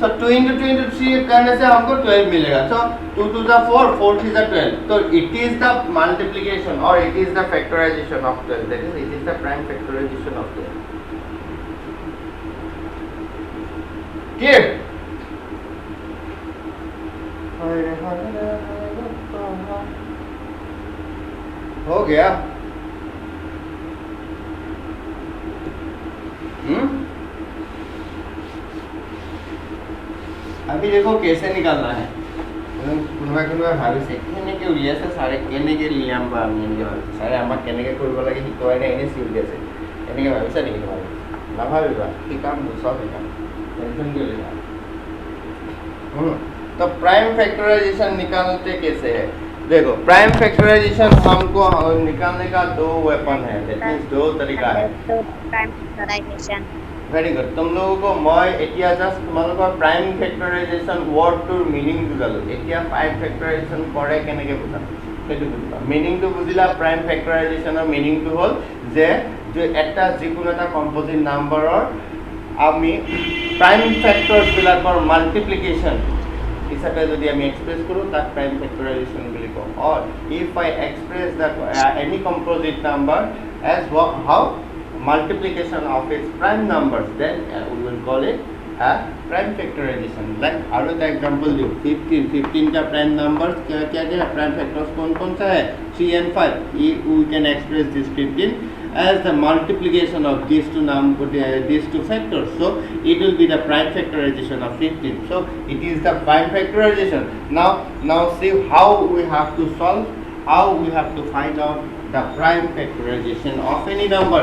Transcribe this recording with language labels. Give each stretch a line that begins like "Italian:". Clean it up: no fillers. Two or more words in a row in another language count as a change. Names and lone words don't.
Hindi: into 2 into 3 करने से हमको 12 मिलेगा.
English: So 2 to the 4, 4 to the 12. So it is the multiplication or it is the factorization of 12. That is, it is the prime factorization of 12. Clear?
Hindi: हो गया. अभी देखो कैसे निकालना है.
Assamese: কোনোবা ভাবিছে কেনেকৈ উলিয়াইছে ছাৰে কেনেকৈ লিয়াম বা আমি এনেকৈ ভাবিছোঁ ছাৰে আমাক কেনেকৈ কৰিব লাগে শিকোৱাই নাই এনেই চিৰি আছে এনেকৈ ভাবিছা নেকি তোমালোকে নাভাবিবা শিকাম চব শিকাম টেনশ্যন
Hindi: क्यों लेना. तो
English: prime factorization
Hindi: निकालते कैसे है. देखो
English: prime factorization
Hindi: हमको निकालने का दो वेपन है.
English: that means
Hindi: दो तरीका है.
English: prime factorization very good.
Hindi: तुम लोगों को मैं
Assamese: एटिया जस्ट তোমালোকৰ
English: prime factorization
Assamese: वर्डটোৰ মিনিং বুজালো. এতিয়া
English: prime factorization
Assamese: কৰে কেনেকৈ বুজাম সেইটো বুজিবা. মিনিংটো বুজিলা.
English: prime factorizationৰ
Assamese: মিনিংটো হ'ল যে এটা যিকোনো এটা
English: composite numberৰ
Assamese: আমি
English: prime factors
Assamese: বিলাকৰ মাল্টিপ্লিকেশন হিচাপে যদি আমি এক্সপ্ৰেছ কৰোঁ তাক
English: prime factorization
Assamese: বুলি কওঁ.
English: or if I express that any composite number as how multiplication of its prime numbers, then we will call it a prime factorization.
Hindi: Like और एक एग्जांपल दो. 15 का
English: prime numbers
Hindi: क्या क्या है.
English: prime factors
Hindi: कौन सा है
English: 3 and 5. we can express this 15 as the multiplication of these two factors. So it will be the prime factorization of 15. So it is the prime factorization. Now see how we have to solve, how we have to find out the prime factorization of any number.